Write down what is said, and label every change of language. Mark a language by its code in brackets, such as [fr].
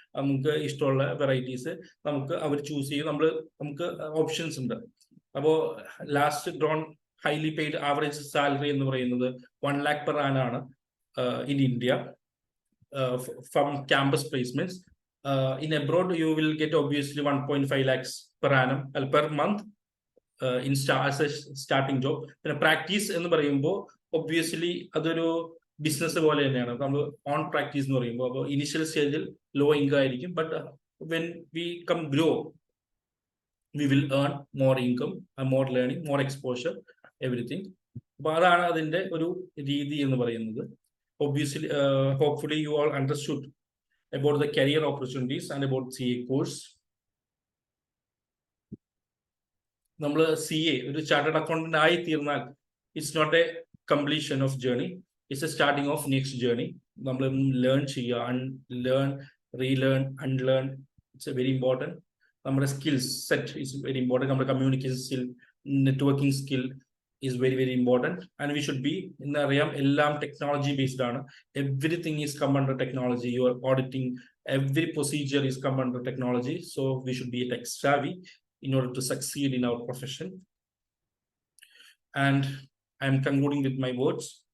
[ml] നമുക്ക് ഇഷ്ടമുള്ള വെറൈറ്റീസ് നമുക്ക് അവർ ചൂസ് ചെയ്യും. നമുക്ക് ഓപ്ഷൻസ് ഉണ്ട്. അപ്പോൾ last drone highly paid average salary എന്ന് പറയുന്നത് [en] 1 lakh per annum [ml] ആണ് [en] in India from campus placements. In abroad, you will get obviously 1.5 lakhs per annum per month as a starting job. [ml] പിന്നെ practice എന്ന് പറയുമ്പോൾ obviously അതൊരു business പോലെ തന്നെയാണ്. നമ്മൾ ഓൺ പ്രാക്ടീസ് എന്ന് പറയുമ്പോൾ അപ്പോൾ ഇനിഷ്യൽ സ്റ്റേജിൽ ലോ ഇൻകം ആയിരിക്കും. [en] But when we come grow we will earn more income and more learning, more exposure, everything. [ml] അപ്പോൾ അതാണ് അതിന്റെ ഒരു രീതി എന്ന് പറയുന്നത്. [en] Obviously, hopefully you all understood about the career opportunities and about CA course. [ml] നമ്മൾ CA ഒരു ചാർട്ടേഡ് അക്കൗണ്ടന്റ് ആയി തീർന്നാൽ [en] It's not a completion of journey, it's a starting of next journey. [ml] നമ്മൾ ലേൺ ചെയ്യുക, learn, relearn, unlearn, [en] It's a very important. [ml] നമ്മുടെ skills set [en] Is very important. [ml] നമ്മുടെ communication skill, networking skill [en] is very very important, and we should be [ml] അറിയാം എല്ലാം technology based ആണ്. [en] Everything is come under technology. Your auditing, every procedure is come under technology, so we should be tech savvy in order to succeed in our profession. And I am concluding with my words.